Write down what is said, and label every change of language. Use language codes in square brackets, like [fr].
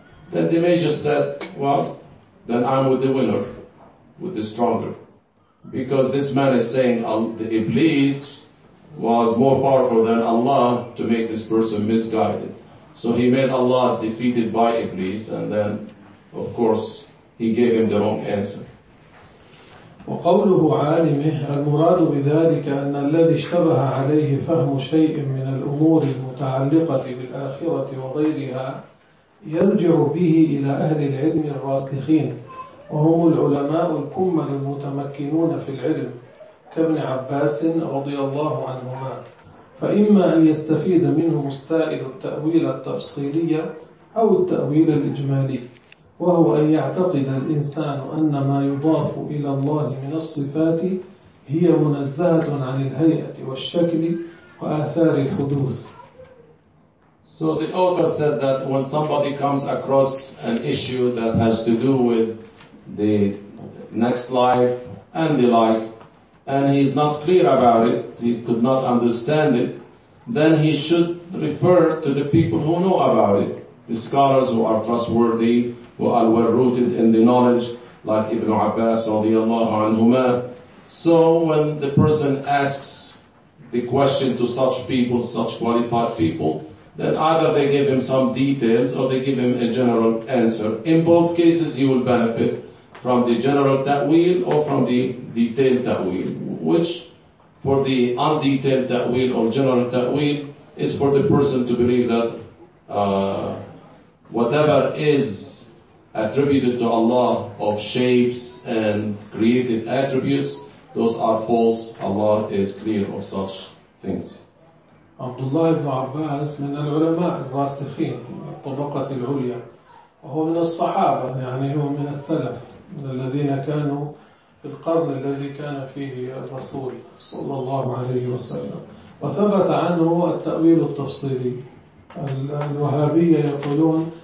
[en] Then the Major said, well, then I'm with the winner, with the stronger. Because this man is saying the Iblis was more powerful than Allah to make this person misguided. So he made Allah defeated by Iblis, and then, of course, he gave him the wrong answer. [ar] وقوله عالمه المراد بذلك أن الذي اشتبه عليه فهم شيء من الأمور المتعلقة بالآخرة وغيرها يرجع به إلى أهل العلم الراسخين، وهم العلماء الكمل المتمكنون في العلم كابن عباس رضي الله عنهما، فإما أن يستفيد منهم السائل التأويل التفصيلي أو التأويل الإجمالي، وهو أن يعتقد الإنسان أن ما يضاف إلى الله من الصفات هي منزهة عن الهيئة والشكل وآثار الحدوث. [en] So the author said that when somebody comes across an issue that has to do with the next life and the like, and he is not clear about it, he could not understand it, then he should refer to the people who know about it, the scholars who are trustworthy, who are well rooted in the knowledge, like Ibn Abbas radiallahu anhuma. So when the person asks the question to such people, such qualified people, then either they give him some details or they give him a general answer. In both cases, he will benefit from the general ta'wil or from the detailed ta'wil, which for the undetailed ta'wil or general ta'wil is for the person to believe that whatever is attributed to Allah of shapes and created attributes, those are false. Allah is clear of such things. [ar] Abdullah ibn Abbas من العلماء الراسخين الطبقة العليا، وهو من الصحابة، يعني هو من السلف الذين كانوا في القرن الذي كان فيه الرسول صلى الله عليه وسلم، وثبت عنه التأويل التفصيلي. الوهابية يقولون